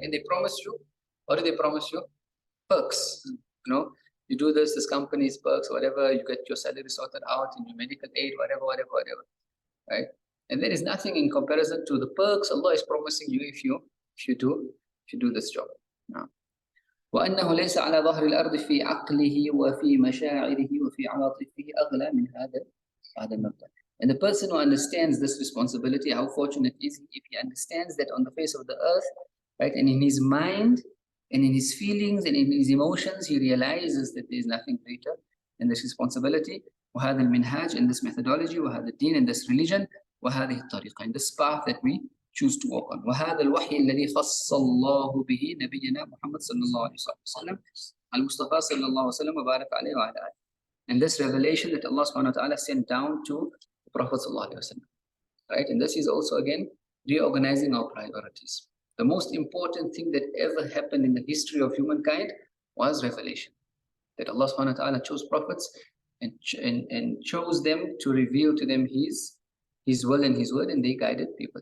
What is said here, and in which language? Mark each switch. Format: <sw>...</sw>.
<en>And they promise you, what do they promise you? Perks, you do this company's perks, whatever, you get your salary sorted out and your medical aid, whatever, right? And there is nothing in comparison to the perks Allah is promising you if you do this job. Now,</en> <ar>وأنه ليس على ظهر الأرض في عقله وفي مشاعره وفي عواطفه أغلى من هذا المبدأ.</ar> <en>And the person who understands this responsibility, how fortunate is he if he understands that on the face of the earth, right, and in his mind and in his feelings and in his emotions, he realizes that there is nothing greater than this responsibility.</en> <ar>وهذا المنهاج</ar> <en>and this methodology,</en> <ar>وهذا الدين</ar> <en>and this religion,</en> <ar>وهذه الطريقة</ar> <en>and this path that we choose to walk on.</en> <ar>وهذا الوحي الذي خص الله به نبينا محمد صلى الله عليه وسلم المصطفى صلى الله عليه وسلم وبارك عليه وعلى آله.</ar> <en>And this revelation that Allah subhanahu wa ta'ala sent down to the Prophet sallallahu alaihi wasallam. Right? And this is also again reorganizing our priorities. The most important thing that ever happened in the history of humankind was revelation. That Allah subhanahu wa ta'ala chose prophets and chose them to reveal to them his will and his word, and they guided people.</en>